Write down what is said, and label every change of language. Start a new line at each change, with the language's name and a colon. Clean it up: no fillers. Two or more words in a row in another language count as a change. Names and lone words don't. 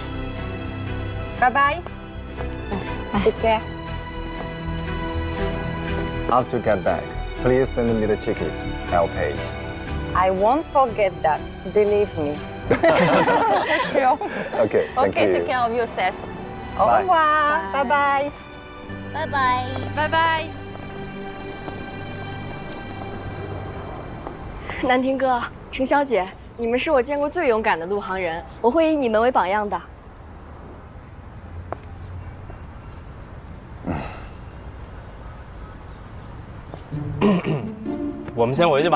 English: Bye-bye. Take care. After get back, please send me the ticket. I'll pay it. I won't forget that. Believe me. Sure. Okay, thank you. Take care of yourself. Au Bye. revoir. Bye-bye. Bye-bye. Bye-bye.
Chinese: 南亭哥、程小姐，你们是我见过最勇敢的陆航人，我会以你们为榜样的。我们先回去吧。